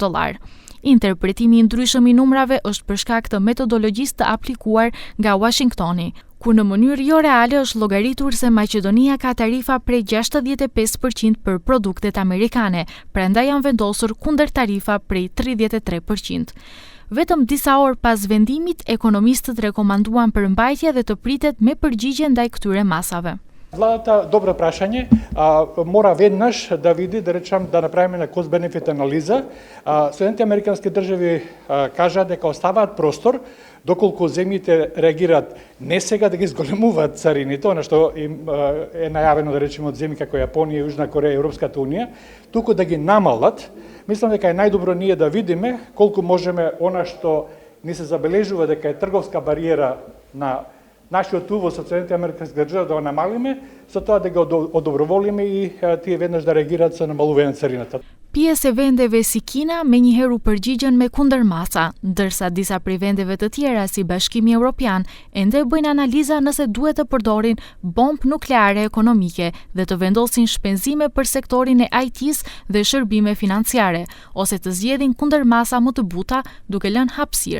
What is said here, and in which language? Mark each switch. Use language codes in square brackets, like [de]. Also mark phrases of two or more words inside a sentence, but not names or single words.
[sq] Interpretimi i ndryshëm i numrave është për shkak të metodologjisë të aplikuar nga Washingtoni, ku në mënyrë jo reale është llogaritur se Maqedonia ka tarifa prej 65% për produktet amerikane, prandaj janë vendosur kundër tarifa prej 33%. Vetëm disa orë pas vendimit, ekonomistët rekomanduan përmbajtje dhe të pritet me përgjigje ndaj këtyre masave. [mk] Владата, добро прашање, мора веднаш да види, да речам, да направиме на [en] cost-benefit [mk] анализа. Соединените Американски држави кажа дека оставаат простор, доколку земјите реагираат не сега да ги зголемуваат царините, она што им е најавено, да речеме, од земји како Јапонија, Јужна Кореја и Европската унија, туку да ги намалат. Мислам дека е најдобро ние да видиме колку можеме она што ни се забележува дека е трговска бариера на нашиот увоз од Соединените Американски држави да го намалиме, со тоа да го одоброволиме и тие веднаш да реагираат со намалување на царината. [sq] Pjesë e vendeve si Kina menjëherë u përgjigjen me kundërmasa, ndërsa disa prej vendeve të tjera si Bashkimi Evropian ende bëjnë analiza nëse duhet të përdorin bombë nukleare ekonomike dhe të vendosin shpenzime për sektorin e IT-s dhe shërbime financiare, ose të zgjedhin kundërmasa më të buta duke lënë hapësirë.